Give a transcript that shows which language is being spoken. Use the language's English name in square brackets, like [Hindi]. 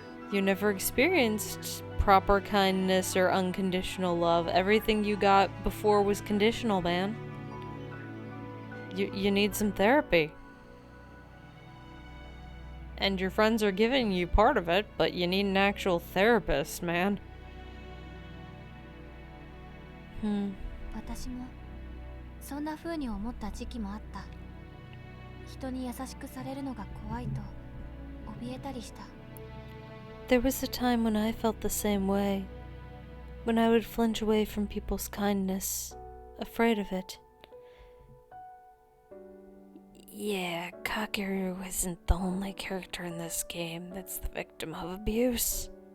[English] You never experienced proper kindness or unconditional love. Everything you got before was conditional, man. You need some therapy. And your friends are giving you part of it, but you need an actual therapist, man. [Japanese] 私もそんな風に思った時期もあった。人に優しくされるのが怖いと怯えたりした。 [English] There was a time when I felt the same way. When I would flinch away from people's kindness, afraid of it. Yeah, Kakeru isn't the only character in this game that's the victim of abuse.